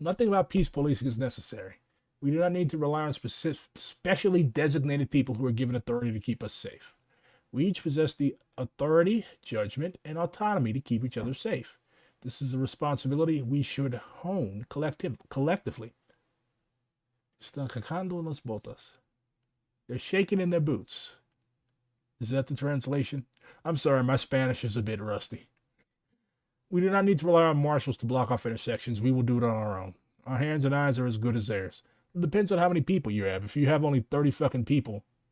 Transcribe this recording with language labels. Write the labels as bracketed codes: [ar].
[en] Nothing about peace policing is necessary. We do not need to rely on specially designated people who are given authority to keep us safe. We each possess the authority, judgment, and autonomy to keep each other safe. This is a responsibility we should hone collectively. [es] Están cagando las botas. [en] They're shaking in their boots. Is that the translation? I'm sorry, my Spanish is a bit rusty. We do not need to rely on marshals to block off intersections. We will do it on our own. Our hands and eyes are as good as theirs. It depends on how many people you have. If you have only 30 fucking people,